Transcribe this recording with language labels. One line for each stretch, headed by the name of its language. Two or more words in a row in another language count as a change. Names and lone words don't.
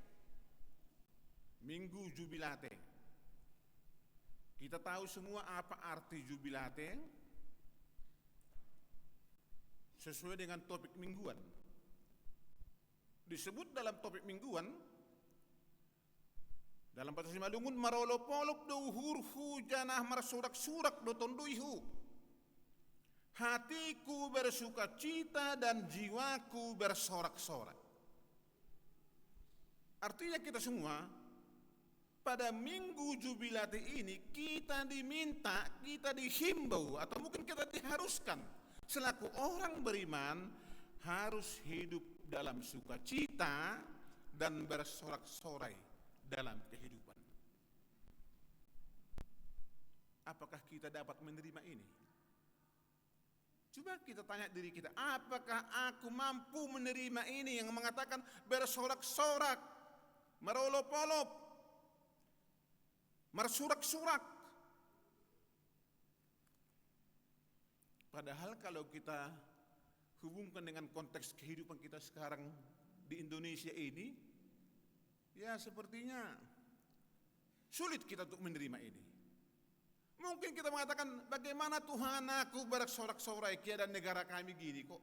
Indonesian: Minggu Jubilate. Kita tahu semua apa arti Jubilate. Sesuai dengan topik mingguan. Disebut dalam topik mingguan, dalam bahasa Simalungun,
Batak Simalungun: marolopolop do hurfu janah marsurak-surak do tonduihu.
Indonesian: Hatiku bersuka cita dan jiwaku bersorak-sorak. Artinya kita semua pada Minggu Jubilate ini kita diminta, kita dihimbau atau mungkin kita diharuskan selaku orang beriman harus hidup dalam sukacita dan bersorak-sorai dalam kehidupan. Apakah kita dapat menerima ini? Coba kita tanya diri kita, apakah aku mampu menerima ini yang mengatakan bersorak-sorak,
Batak Simalungun: merolop-olop, mersurak-surak?
Indonesian: Padahal kalau kita hubungkan dengan konteks kehidupan kita sekarang di Indonesia ini, ya sepertinya sulit kita untuk menerima ini. Mungkin kita mengatakan, bagaimana Tuhan aku bersorak-sorai keadaan negara kami gini kok.